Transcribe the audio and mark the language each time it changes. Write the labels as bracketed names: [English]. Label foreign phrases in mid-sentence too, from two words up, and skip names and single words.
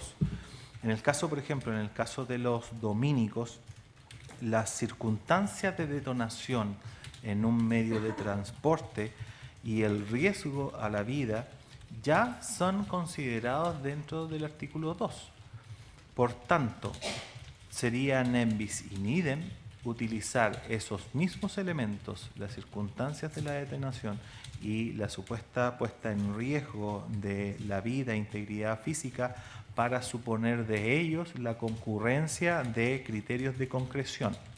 [Spanish] En el caso, por ejemplo, en el caso de los domínicos, las circunstancias de detonación en un medio de transporte y el riesgo a la vida ya son considerados dentro del artículo 2. Por tanto, sería [Latin] nem bis in idem [Spanish] utilizar esos mismos elementos, las circunstancias de la detonación y la supuesta puesta en riesgo de la vida e integridad física para suponer de ellos la concurrencia de criterios de concreción.